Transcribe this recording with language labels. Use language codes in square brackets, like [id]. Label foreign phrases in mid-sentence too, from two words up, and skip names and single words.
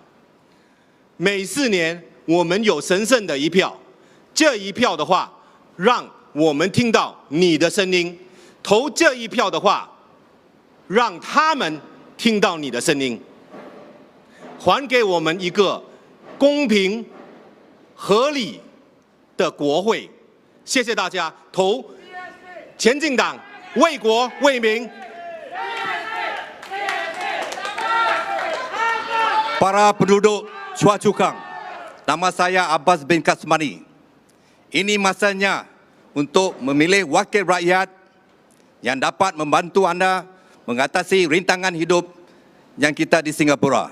[zh] 每4年我们有神圣的一票，这一票的话，让我们听到你的声音；投这一票的话，让他们听到你的声音。还给我们一个公平、合理的国会。谢谢大家，投前进党，为国为民。 [ms] Para penduduk Choa Chu Kang, nama saya Abbas bin Kasmani. Ini masanya untuk memilih wakil rakyat yang dapat membantu anda mengatasi rintangan hidup yang kita di Singapura.